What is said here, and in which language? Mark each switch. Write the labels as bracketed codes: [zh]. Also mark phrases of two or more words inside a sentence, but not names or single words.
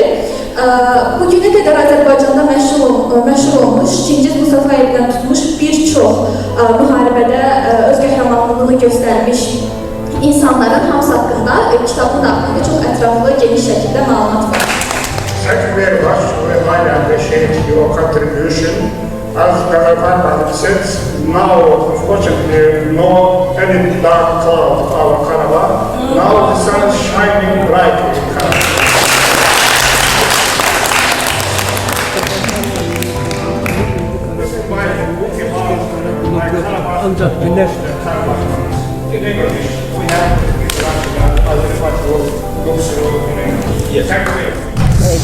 [az] Bugünə qədər Azərbaycanda məşhur olmuş, Çingiz Mustafayevdən tutmuş bir çox müharibədə öz qəhrəmanlığını göstərmiş insanların hamısı haqqında kitabın haqqında çox ətraflı, geniş şəkildə məlumat var. [en] Thank you very much. We highly appreciate your contribution. As Karabakh said, now unfortunately no any dark cloud over Karabakh. Now the sun is shining bright in Karabakh. [tr] Ancak günler [en] Yes.